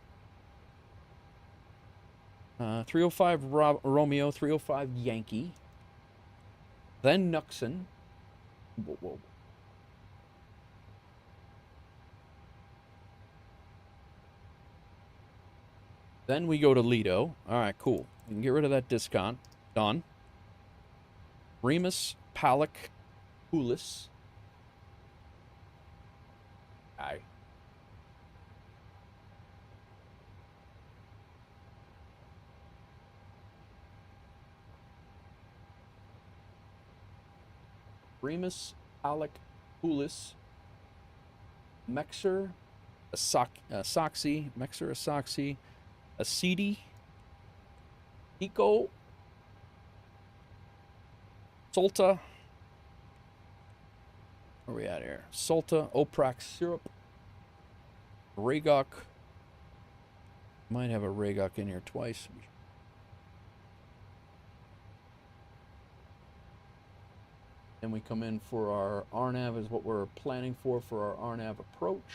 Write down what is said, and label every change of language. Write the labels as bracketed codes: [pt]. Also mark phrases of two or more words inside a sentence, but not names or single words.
[en] 305 Romeo, 305 Yankee. Then Nuxon. Whoa, whoa. Then we go to Lido. All right, cool. We can get rid of that discount. Done. Remus, Palak, Poulis. Aye. Remus, Alec, Poulis, Mexer, Asoxy, Mexer, Asoxy, Acidi, Eco, Solta. Where are we at here? Solta, Oprax syrup, Ragok. Might have a Ragok in here twice. Then we come in for our RNAV is what we're planning for our RNAV approach.